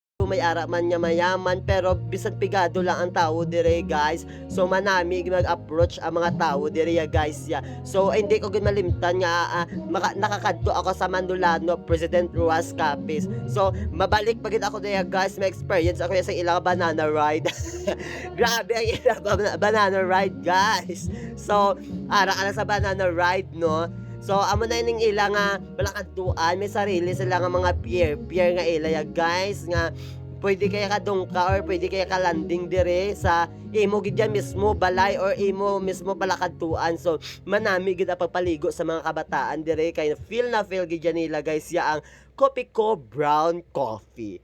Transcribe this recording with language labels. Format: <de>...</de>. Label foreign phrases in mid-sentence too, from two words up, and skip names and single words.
<hil>may-ara man niya mayaman pero bisan pigado lang ang tao dire guys. So manami nag-approach ang mga tao dire guys ya. So hindi ko gud malimtan nga nakakadto ako sa Mandolano President Ruas Capiz. So mabalik pa gid ako dire guys, may experience ako sa ilang</hil> <en>banana ride.</en> <hil>Grabe ang ilang</hil> <en>banana ride</en> <hil>guys. So ara sa</hil> <en>banana ride</en> <hil>no. So amo na ning ila nga balakadtuan, may sarili sila nga mga pier nga ila ya guys nga pwede kaya ka dungka or pwede kaya ka landing dire sa imo gid yan mismo balay or imo mismo balakadtuan. So manami gid ang pagpaligo sa mga kabataan dire kay feel gid yan nila guys ya ang Kopiko brown coffee.</hil>